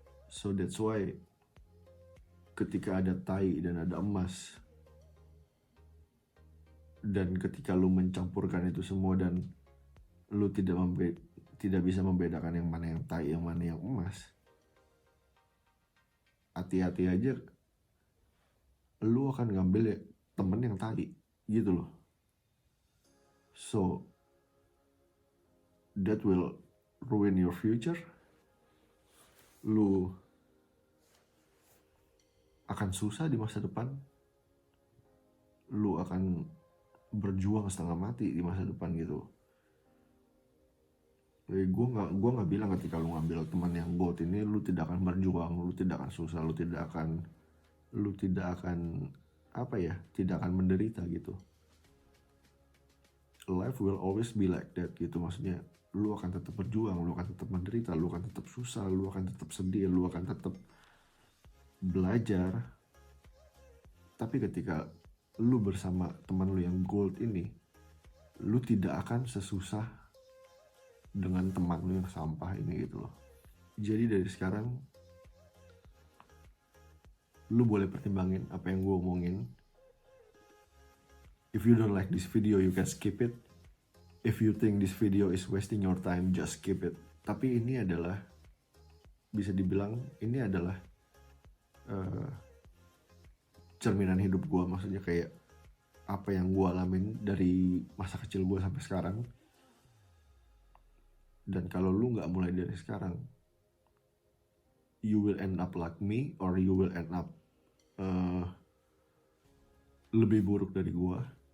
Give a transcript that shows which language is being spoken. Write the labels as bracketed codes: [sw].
[en] So that's why [id] ketika ada tai dan ada emas, dan ketika lu mencampurkan itu semua dan lu tidak bisa membedakan yang mana yang tai, yang mana yang emas, hati-hati aja, lu akan ngambil ya temen yang tai gitu loh. [en] So that will ruin your future. [id] Lu akan susah di masa depan, lu akan berjuang setengah mati di masa depan gitu. Gue nggak bilang ketika lu ngambil teman yang gold ini lu tidak akan berjuang, lu tidak akan susah, lu tidak akan tidak akan menderita gitu. [en] Life will always be like that [id] gitu, maksudnya lu akan tetap berjuang, lu akan tetap menderita, lu akan tetap susah, lu akan tetap sedih, lu akan tetap belajar. Tapi ketika lu bersama teman lu yang gold ini, lu tidak akan sesusah dengan teman lu yang sampah ini gitu loh. Jadi dari sekarang lu boleh pertimbangin apa yang gue omongin. [en] If you don't like this video, you can skip it. If you think this video is wasting your time, just skip it. [id] Tapi ini adalah, bisa dibilang ini adalah cerminan hidup gue. Maksudnya kayak apa yang gue alamin dari masa kecil gue sampai sekarang. Dan kalau lu gak mulai dari sekarang, [en] you will end up [id] like me, or you will end up lebih buruk dari gue.